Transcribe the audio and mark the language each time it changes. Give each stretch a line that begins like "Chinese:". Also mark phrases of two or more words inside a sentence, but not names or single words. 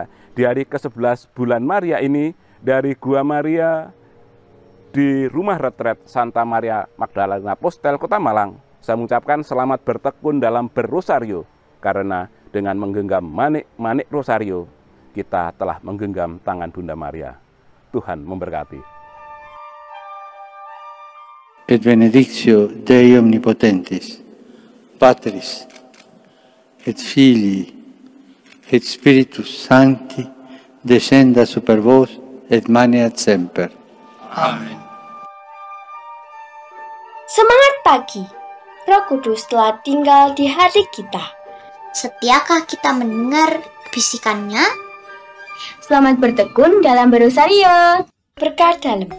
Indonesian: Di hari ke-11 bulan Maria ini, dari Gua Maria di Rumah Retret Santa Maria Magdalena Postel, Kota Malang, saya mengucapkan selamat bertekun dalam berrosario, karena dengan menggenggam manik rosario, kita telah menggenggam tangan Bunda Maria. Tuhan memberkati.
Latin: et benedictio Dei omnipotentis, Patris, et Filii, et Spiritus Sancti, descenda super vos et maneat semper.
Indonesian: Amin. Semangat pagi, Roh Kudus telah tinggal di hati kita. Setiakah kita mendengar bisikannya? Selamat bertekun dalam berosario. Berkat dalam.